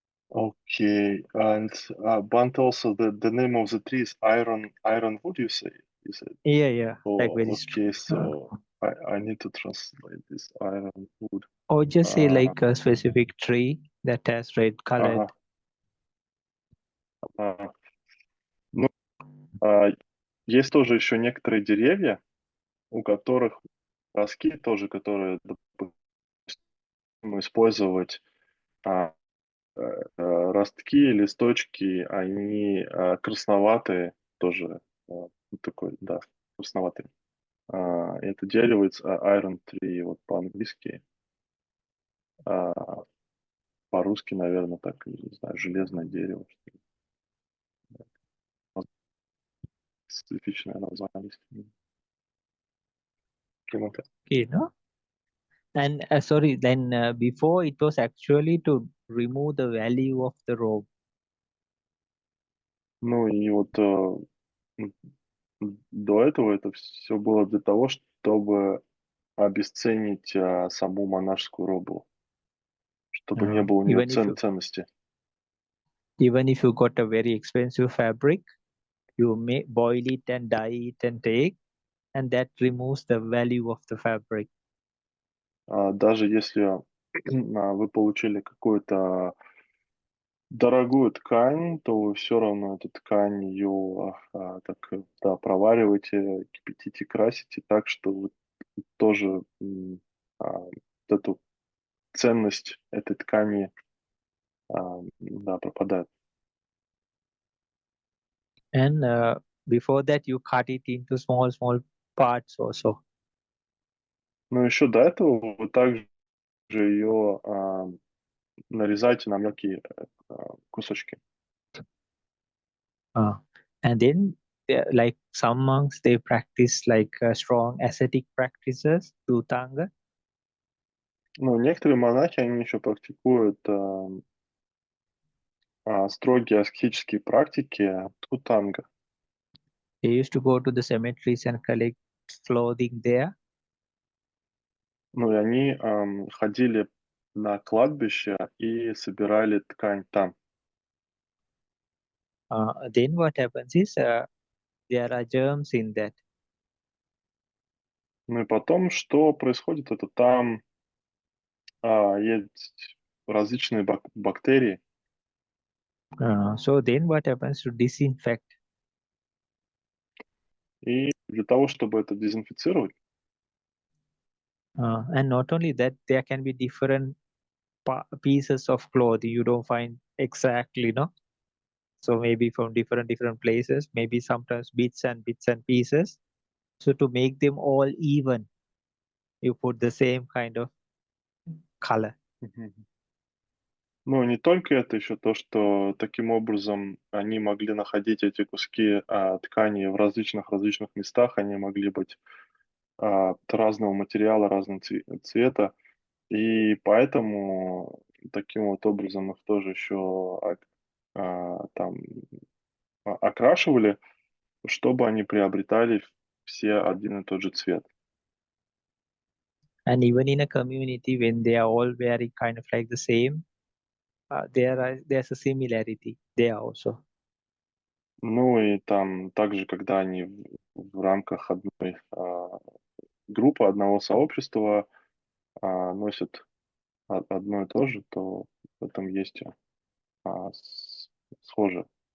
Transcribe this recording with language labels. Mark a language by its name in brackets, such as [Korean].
[English] Okay, and Bante, also the name of the tree is ironwood, you said? Yeah, Oh, like very okay, so I need to translate this ironwood. Or just say like a specific tree that has red colored. [Russian] Ну, есть тоже еще некоторые деревья, у которых ростки тоже, которые, допустим, использовать ростки, листочки, они красноватые, тоже такой, да, красноватый. Это дерево iron tree, вот по-английски. По-русски, наверное, так, не знаю, железное дерево. Специфичное название. [English] Okay, no? And sorry, then before it was actually to remove the value of the robe. [Russian] Ну и вот до этого это все было для того, чтобы обесценить саму монашескую робу, чтобы не было у нее ценности. [English] Even if you got a very expensive fabric, you may boil it and dye it and take, and that removes the value of the fabric. [Russian] Даже если вы получили какую-то дорогую ткань, то вы все равно эту ткань ее так, да, провариваете, кипятите, красите так, что вы тоже вот эту ценность этой ткани да, пропадает. [English] And before that, you cut it into small parts also. [Russian] Но еще до этого вы также ее нарезаете на мелкие кусочки. [English] And then, like some monks, they practice like strong ascetic practices, dhutanga. [Russian] Ну, некоторые монахи, они еще практикуют строгие аскетические практики тхутанга. [English] They used to go to the cemeteries and collect clothing there. [Russian] Ну, и они ходили на кладбище и собирали ткань там. [English] Then what happens is there are germs in that. [Russian] Ну и потом, что происходит, это там есть различные бактерии, [English] So then what happens to disinfect? [Russian] и для того, чтобы это дезинфицировать, [English] And not only that, there can be different pieces of cloth you don't find exactly, no? So maybe from different places, maybe sometimes bits and pieces. So to make them all even, you put the same kind of color. мгм. [Russian] Ну, не только это, еще то, что таким образом они могли находить эти куски ткани в различных местах, они могли быть разного материала, разного цвета, и поэтому таким вот образом их тоже еще там окрашивали, чтобы они приобретали все один и тот же цвет. [English] And even in a community, when they are all wearing kind of like the same, there's a similarity there also. [Russian] Ну и там также, когда они в рамках одной группы, одного сообщества носят одно и то же, то в этом есть схоже.